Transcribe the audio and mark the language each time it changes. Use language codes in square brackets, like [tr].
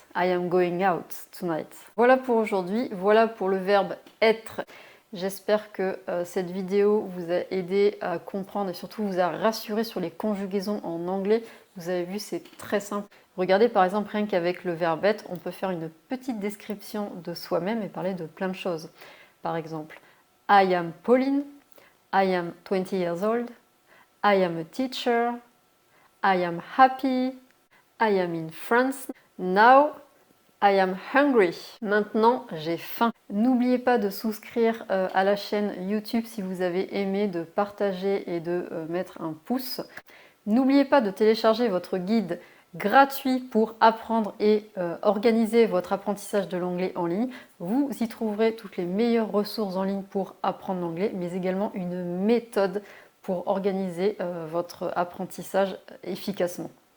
[en] I am going out tonight. [fr] Voilà pour aujourd'hui, voilà pour le verbe être. J'espère que cette vidéo vous a aidé à comprendre et surtout vous a rassuré sur les conjugaisons en anglais. Vous avez vu, c'est très simple. Regardez par exemple, rien qu'avec le verbe être, on peut faire une petite description de soi-même et parler de plein de choses. Par exemple, [en] I am Pauline, I am 20 years old, I am a teacher, I am happy, I am in France, now I am hungry. [fr] Maintenant, j'ai faim. N'oubliez pas de souscrire à la chaîne YouTube si vous avez aimé, de partager et de mettre un pouce. N'oubliez pas de télécharger votre guide gratuit pour apprendre et organiser votre apprentissage de l'anglais en ligne. Vous y trouverez toutes les meilleures ressources en ligne pour apprendre l'anglais, mais également une méthode pour organiser votre apprentissage efficacement.